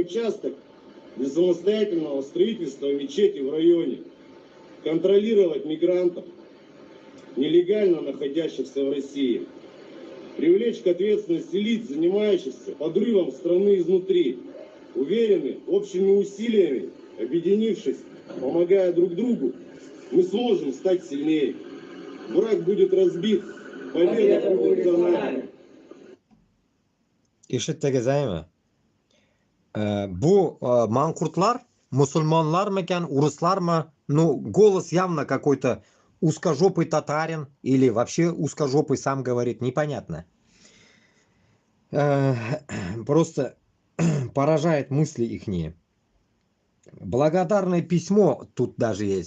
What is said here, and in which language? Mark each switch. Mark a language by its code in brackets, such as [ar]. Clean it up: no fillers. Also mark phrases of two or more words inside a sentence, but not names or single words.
[ru] участок для самостоятельного строительства мечети в районе, контролировать мигрантов, нелегально находящихся в России, привлечь к ответственности лиц, занимающихся подрывом страны изнутри, уверены, общими усилиями, объединившись, помогая друг другу, мы сможем стать сильнее. Враг будет разбит, победа будет за нами. [uz] Eshitdingizmi? Bu manqurtlar musulmonlarmikan, урусlarmi? [ru] Ну, голос явно какой-то узкожопый татарин или вообще узкожопый сам говорит, непонятно. Просто поражает мысли ихние. Благодарное письмо тут даже есть.